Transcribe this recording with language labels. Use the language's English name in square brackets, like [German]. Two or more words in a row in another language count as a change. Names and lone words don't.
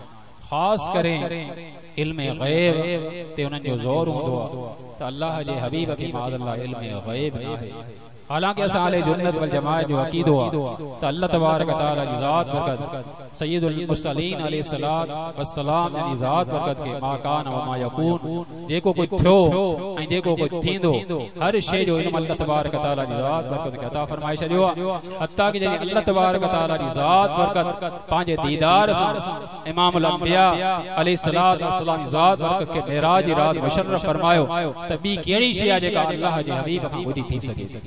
[Sindhi] ख़ासि करे इल्म ग़ैब ते उन्हनि जो ज़ोर हूंदो आहे त अल्लाह जे हबीब खे माज़अल्लाह इल्म ग़ैब न आहे। हालांकि असां [Arabic] أهل السنة والجماعة [Sindhi] जो अक़ीदो आहे त अल्लाह [Arabic] تبارك تعالى [Sindhi] जी ज़ात बरकत [Arabic] سيد المرسلين عليه السلام والسلام [Sindhi] जी ज़ात बरकत के [Arabic] ما كان وما يكون, [Sindhi] जेको कुछ थियो ऐं जेको कुछ थींदो, हर शइ जो इल्म अल्लाह [Arabic] تبارك تعالى [Sindhi] जी ज़ात बरकत खे अता फरमाए छॾियो आहे। हत्ता कि जॾहिं अल्लाह [Arabic] تبارك تعالى [Sindhi] जी ज़ात बरकत पंहिंजे दीदार सां [Arabic] إمام الأنبياء عليه السلام [Sindhi] जी ज़ात बरकत के मेराज जी रात मुशर्रफ फरमायो त ॿी कहिड़ी शइ आहे जेका अल्लाह जे हबीब खां ॿुधी थी सघे।